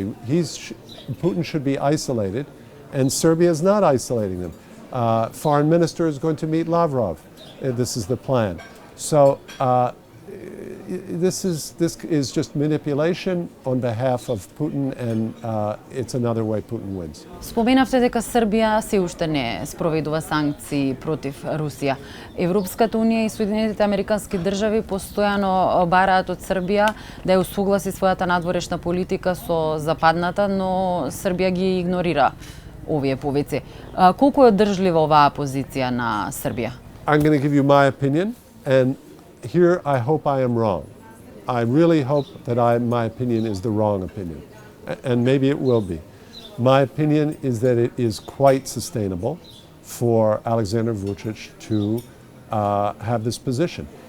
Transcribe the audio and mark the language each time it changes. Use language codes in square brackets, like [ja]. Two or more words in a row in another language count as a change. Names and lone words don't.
[en] Putin should be isolated, and Serbia is not isolating them. Foreign minister is going to meet Lavrov. This is the plan. So this is just manipulation on behalf of Putin, and it's another way Putin wins. [mk] Споменавте дека Србија се уште не спроведува санкции против Русија. Европската унија и Соединетите американски држави постојано бараат од Србија да ја усогласи својата надворешна политика со западната, но Србија ги игнорира овие повици. Колку е одржлива оваа позиција на Србија? [en] I'm going to give you my opinion, and here I hope I am wrong. I really hope that my opinion is the wrong opinion, and maybe it will be. My opinion is that it is quite sustainable for Alexander Vučić to have this position.